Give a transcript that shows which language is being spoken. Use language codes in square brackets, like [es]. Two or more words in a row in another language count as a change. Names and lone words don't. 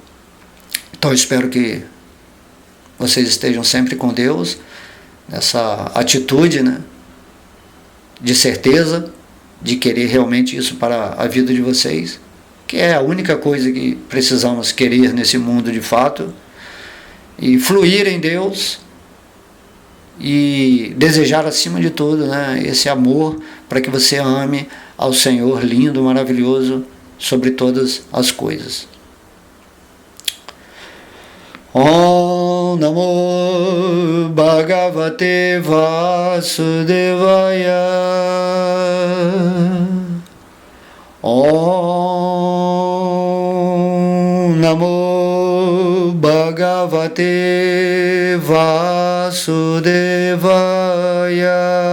[pt] Então espero que vocês estejam sempre com Deus, nessa atitude, né, de certeza, de querer realmente isso para a vida de vocês, que é a única coisa que precisamos querer nesse mundo de fato, e fluir em Deus, e desejar acima de tudo, né, esse amor para que você ame ao Senhor lindo, maravilhoso, sobre todas as coisas. [sa] Om Namo Bhagavate Vasudevaya. Om Namo Bhagavate Vasudevaya.